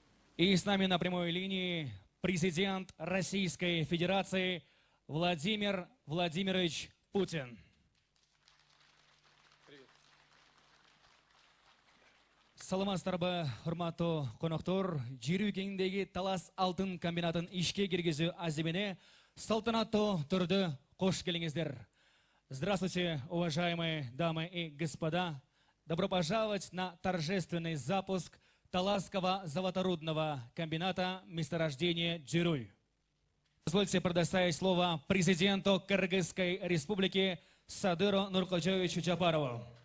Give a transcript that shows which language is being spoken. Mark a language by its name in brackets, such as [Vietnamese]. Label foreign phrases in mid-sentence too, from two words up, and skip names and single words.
[Russian] И с нами на прямой линии президент Российской Федерации Владимир Владимирович Путин. [Kyrgyz] Саламатсыздарбы, урматтуу коноктор, жер өлкөсүндөгү Талас алтын комбинатын ишке киргизүү азимине салтанаттуу түрдө кош келиңиздер. [Russian] Здравствуйте, уважаемые дамы и господа. Добро пожаловать на торжественный запуск Таласского золоторудного комбината месторождения Джируй. Позвольте предоставить слово президенту Кыргызской республики Садыру Нуркожоевичу Джапарову.